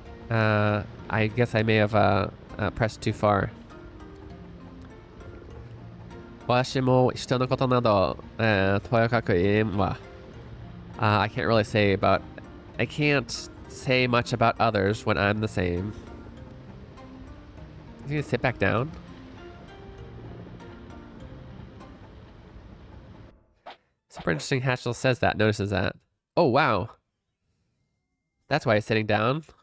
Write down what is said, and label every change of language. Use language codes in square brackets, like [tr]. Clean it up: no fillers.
[en] I guess I may have pressed too far. [ja] 私も人のことなど、とやかく言えんわ。 [en] I can't really say about... I can't say much about others when I'm the same. Is he gonna sit back down? Super interesting Hatchel says that, notices that. Oh, wow. That's why he's sitting down.